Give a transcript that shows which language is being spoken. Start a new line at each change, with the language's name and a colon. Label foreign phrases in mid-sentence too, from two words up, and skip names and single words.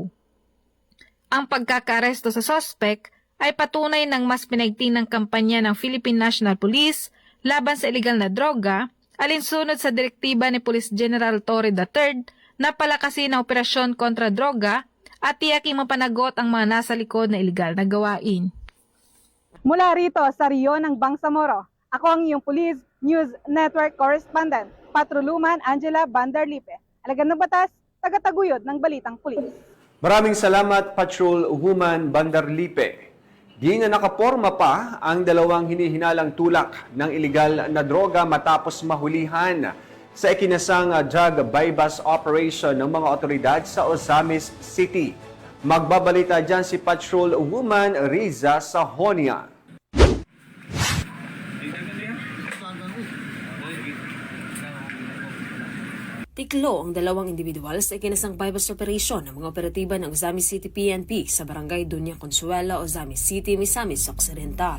Filipino: Ang pagkakaaresto sa suspect ay patunay ng mas pinaigting ng kampanya ng Philippine National Police laban sa iligal na droga alinsunod sa direktiba ni Police General Torre III na palakasin ang operasyon kontra droga at tiyaking mapanagot ang mga nasa likod na iligal na gawain. Mula rito sa Rio ng Bangsamoro, ako ang iyong Police News Network Correspondent, Patrolwoman Angela Bandarlipe. Alagad ng batas, tagataguyod ng Balitang Pulis. Maraming salamat, Patrolwoman Bandarlipe. Di na nakaporma pa ang 2 hinihinalang tulak ng iligal na droga matapos mahulihan sa ikinasang
English: drug buy-bust operation
Filipino: ng mga otoridad sa Ozamis City. Magbabalita dyan si Patrolwoman Riza Sahonia. Tiklo ang 2 individual sa ikinasang
English: buy-bust operation
Filipino: ng mga operatiba ng Ozamis City PNP sa barangay Dunya Consuela, Ozamis City, Misamis Occidental.